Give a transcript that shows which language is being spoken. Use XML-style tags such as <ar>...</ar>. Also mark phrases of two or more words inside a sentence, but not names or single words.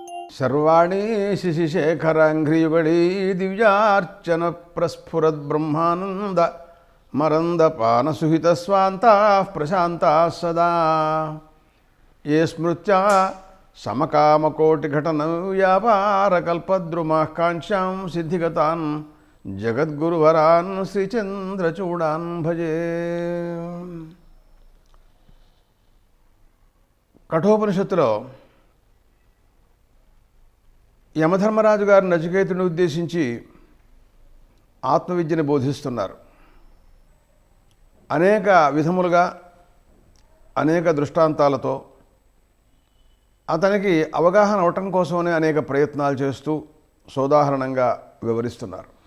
<sa>सर्वाणी शिशिशेखराङ्घ्रियुगळी दिव्यार्चन प्रस्फुरद्ब्रह्मानन्द मरन्दपानसुहितस्वान्ताः प्रशान्ताः सदा ये स्मृत्या समकामकोटिघटनव्यापारकल्पद्रुमाः काङ्क्षां सिद्धिगतान् जगद्गुरुवरान् श्रीचन्द्रचूडान् भजे।</sa> <te>కఠోపనిషత్తులో యమధర్మరాజు గారు నచికేతుడిని ఉద్దేశించి ఆత్మవిద్యను బోధిస్తున్నారు. అనేక విధములుగా అనేక దృష్టాంతాలతో అతనికి అవగాహన అవటం కోసమనే అనేక ప్రయత్నాలు చేస్తూ సోదాహరణంగా వివరిస్తున్నారు.</te>